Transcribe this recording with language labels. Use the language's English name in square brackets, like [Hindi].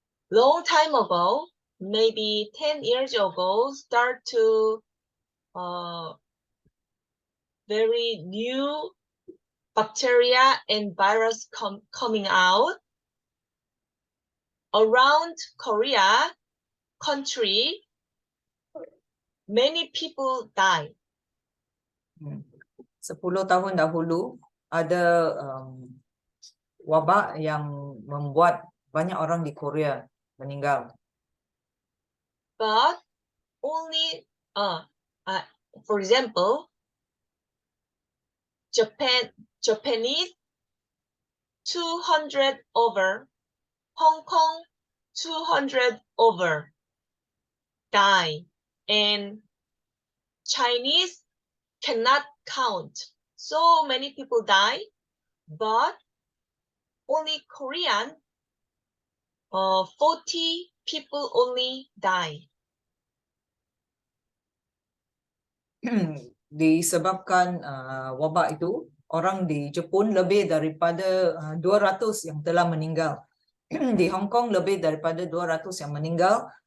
[English] Long time ago, maybe 10 years ago, start to very new bacteria and virus coming out around Korea country. Many people die. [Malay] 10 tahun dahulu ada wabak yang membuat banyak orang di Korea meninggal. [English] But only, for example, Japanese 200 over, Hong Kong 200 over die, and Chinese cannot count. So many people die, but only Korean, 40 people only die. [Malay] Disebabkan wabak itu, orang di Jepun lebih daripada 200 yang telah meninggal. Di Hong Kong lebih daripada 200 yang meninggal.